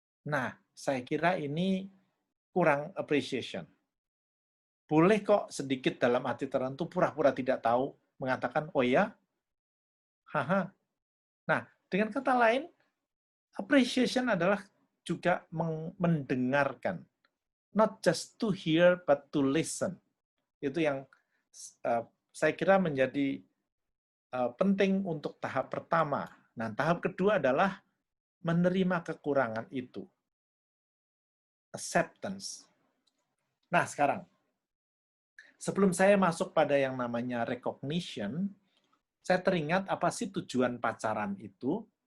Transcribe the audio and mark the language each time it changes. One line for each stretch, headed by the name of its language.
Indonesian: Nah, saya kira ini kurang appreciation. Boleh kok sedikit dalam arti tertentu pura-pura tidak tahu, mengatakan, oh ya, haha. Nah, dengan kata lain, appreciation adalah juga mendengarkan.
English: Not just to hear, but to listen.
Indonesian: Itu yang saya kira menjadi penting untuk tahap pertama. Nah, tahap kedua adalah menerima kekurangan itu. Acceptance. Nah, sekarang, sebelum saya masuk pada yang namanya recognition, saya teringat apa sih tujuan pacaran itu.